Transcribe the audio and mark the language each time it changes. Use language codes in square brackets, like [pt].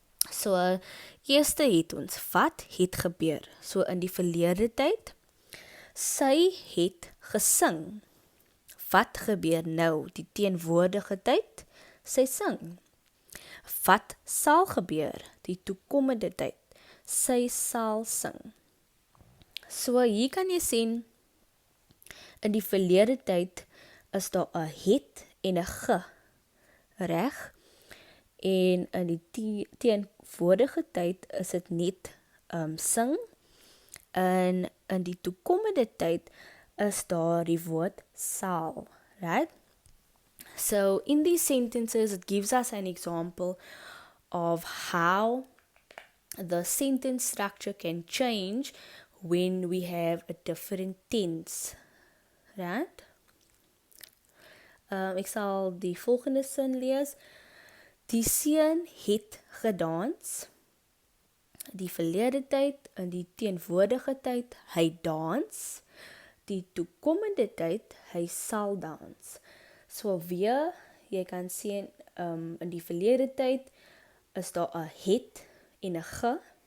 [af] So eerste het ons wat het gebeur. So in die verlede tyd, sy het gesing. Wat gebeur nou? Die teenwoordige tyd, sy sing. Wat sal gebeur? Die toekomende tyd, sy sal sing. So hier kan jy sien, in die verlede tyd is daar 'n het en 'n ge, reg? En in die teenwoordige tyd is dit net sing. En in die toekomende tyd is daar die woord sal, right? [en] So in these sentences, it gives us an example of how the sentence structure can change when we have a different tense, right? [af] Ek sal die volgende sin lees. Die seun het gedans. Die verlede tyd, in die teenwoordige tyd, hy dans. Die toekomende tyd, hy sal dans. So weer, jy kan sien, in die verlede tyd is daar 'n het en 'n ge.